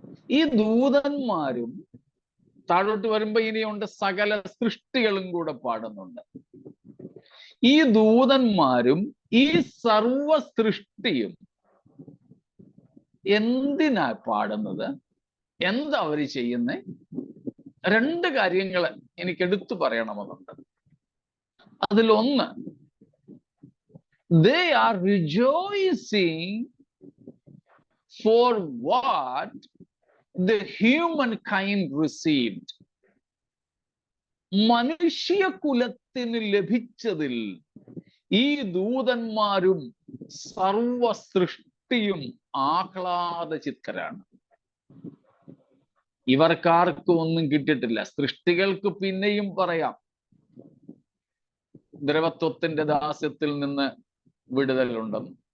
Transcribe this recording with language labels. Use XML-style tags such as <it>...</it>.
<ml>ഈ ദൂതന്മാരും താഴോട്ട് വരുമ്പോ ഇനിയുണ്ട് സകല സൃഷ്ടികളും കൂടെ പാടുന്നുണ്ട്. ഈ ദൂതന്മാരും ഈ സർവ സൃഷ്ടിയും എന്തിനാ പാടുന്നത്? എന്താ അവര് ചെയ്യുന്നേ? 2 കാര്യങ്ങൾ എനിക്ക് എടുത്തു പറയണമെന്നുണ്ട്. അതിലൊന്ന്,</ml> <en>they are rejoicing for what the humankind received.</en> <ml>മനുഷ്യകുലത്തിന് ലഭിച്ചതിൽ ഈ ദൂതന്മാരും സർവ സൃഷ്ടിയും ആഹ്ലാദചിത്തരാണ്. ഇവർക്കാർക്കും ഒന്നും കിട്ടിയിട്ടില്ല. സൃഷ്ടികൾക്ക് പിന്നെയും പറയാം ദ്രവത്വത്തിന്റെ ദാസ്യത്തിൽ നിന്ന് വിടുതലുണ്ടെന്ന്.</ml>